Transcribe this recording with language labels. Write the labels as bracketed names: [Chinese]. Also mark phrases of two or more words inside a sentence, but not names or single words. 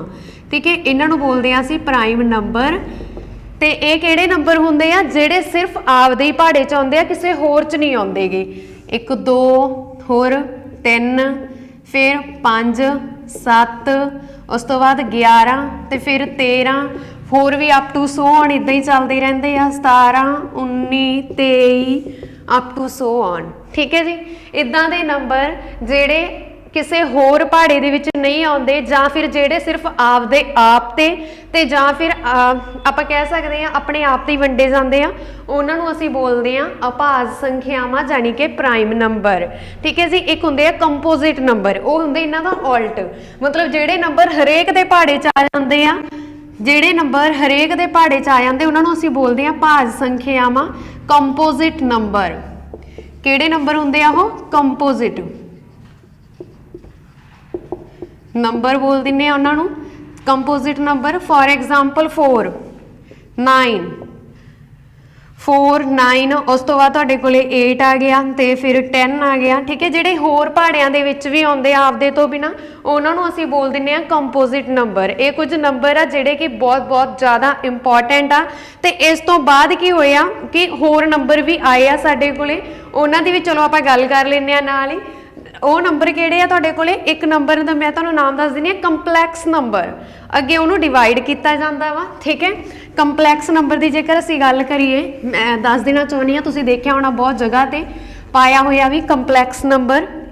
[Punjabi] ਠੀਕ ਹੈ, ਇਨ੍ਹਾਂ ਨੂੰ ਬੋਲਤੇ ਹੈਂ ਅਸੀਂ [English] prime number. [Punjabi] ਤੇ ਯੇ ਕਿਹੜੇ ਨੰਬਰ ਹੁੰਦੇ ਆ? ਜਿਹੜੇ ਸਿਰਫ਼ ਆਪਦੇ ਹੀ ਪਹਾੜੇ ਚ ਆਉਂਦੇ ਆ, ਕਿਸੀ ਹੋਰ ਚ ਨਹੀਂ ਆਉਂਦੇ ਗੇ। 1 2 ਹੋਰ 3, ਫਿਰ 5 7, ਉਸ ਤੋ ਬਾਦ 11, ਤੋ ਫਿਰ 13, ਹੋਰ ਭੀ [English] up to so on [Punjabi] ਇਦਾਂ ਹੀ ਚਲਤੇ ਰਹਿੰਦੇ ਆ, 17 19 23 [English] up to so on. [Punjabi] ਠੀਕ ਹੈ ਜੀ, ਇਦਾਂ ਦੇ ਨੰਬਰ ਜਿਹੜੇ ਕਿਸੀ ਹੋਰ ਪਹਾੜੇ ਦੇ ਵਿਚ ਨਹੀਂ ਆਉਂਦੇ, ਜਾਂ ਫਿਰ ਜਿਹੜੇ ਸਿਰਫ਼ ਆਪਦੇ ਆਪ ਤੇ ਜਾਂ ਫਿਰ ਆਪਾਂ ਕਹਿ ਸਕਦੇ ਆ ਅਪਣੇ ਆਪ ਤੇ ਹੀ ਵੰਡੇ ਜਾਂਦੇ ਆ, ਉਹਨਾਂ ਨੂੰ ਅਸੀਂ ਬੋਲਦੇ ਆ ਅਭਾਜ ਸੰਖਿਆਵਾਂ, ਜਾਣੀ ਕਿ [English] prime number. [Punjabi] ਠੀਕ ਹੈ ਜੀ, ਇਕ ਹੁੰਦੇ ਆ [English] composite number, [Punjabi] ਵੋ ਹੁੰਦੇ ਇਨ੍ਹਾਂ ਦਾ ਉਲਟ, ਮਤਲਬ ਜਿਹੜੇ ਨੰਬਰ ਹਰੇਕ ਦੇ ਪਹਾੜੇ ਚ ਆ ਜਾਂਦੇ ਆ, ਜਿਹੜੇ ਨੰਬਰ ਹਰੇਕ ਦੇ ਪਹਾੜੇ ਚ ਆ ਜਾਂਦੇ ਉਹਨਾਂ ਨੂੰ ਅਸੀਂ ਬੋਲਦੇ ਆ ਭਾਜ ਸੰਖਿਆਵਾਂ, [English] composite number. [Punjabi] ਕਿਹੜੇ ਨੰਬਰ ਹੁੰਦੇ ਆ ਓਹ? [English] composite number [Punjabi] ਬੋਲ ਦਿੰਨੇ ਆ ਉਨ੍ਹਾਂ ਨੂੰ [English] composite number. for example 4 9, 4 9, [Punjabi] ਉਸ ਤੋ ਬਾਦ ਤੁਹਾਡੇ ਕੋਲੇ 8 ਆ ਗਿਆ, ਤੋ ਫਿਰ 10 ਆ ਗਿਆ। ਠੀਕ ਹੈ, ਜਿਹੜੇ ਹੋਰ ਪਹਾੜਿਆਂ ਦੇ ਵਿਚ ਭੀ ਆਉਂਦੇ ਆ ਆਪਦੇ ਤੋ ਬਿਨਾ, ਉਹਨਾਂ ਨੂੰ ਅਸੀਂ ਬੋਲ ਦਿੰਨੇ ਆ [English] composite number. [Punjabi] ਯੇ ਕੁਛ ਨੰਬਰ ਆ ਜਿਹੜੇ ਕਿ ਬਹੁਤ ਬਹੁਤ ਜ਼ਿਆਦਾ ਇੰਪੋਰਟੈਂਟ ਆ। ਤੇ ਇਸ ਤੋ ਬਾਦ ਕੀ ਹੋਇਆ ਕਿ ਹੋਰ ਨੰਬਰ ਭੀ ਆਏ ਆ ਸਾਡੇ ਕੋਲੇ, ਉਹਨਾਂ ਦੀ ਭੀ ਚਲੋ ਆਪਾਂ ਗੱਲ ਕਰ ਲੈਂਦੇ ਆ ਨਾਲ ਹੀ। ਉਹ ਨੰਬਰ ਕਿਹੜੇ ਆ ਤੁਹਾਡੇ ਕੋਲੇ? ਇਕ ਨੰਬਰ ਦਾ ਮੈਂ ਤੁਹਾਨੂੰ ਨਾਮ ਦੱਸ ਦਿੰਦੀ ਆ [English] complex number, [Punjabi] ਅੱਗੇ ਉਹਨੂੰ ਡਿਵਾਇਡ ਕੀਤਾ ਜਾਤਾ ਵਾ। ਠੀਕ ਹੈ, [English] complex number [Punjabi] ਕੀ ਜੇਕਰ ਅਸੀਂ ਗੱਲ ਕਰੀਏ, ਮੈਂ ਦੱਸ ਦੇਣਾ ਚਾਹੁੰਦੀ ਆ, ਤੁਸੀਂ ਦੇਖਿਆ ਹੋਣਾ ਬਹੁਤ ਜਗ੍ਹਾ ਤੇ ਪਾਇਆ ਹੋਇਆ ਭੀ [English] complex number.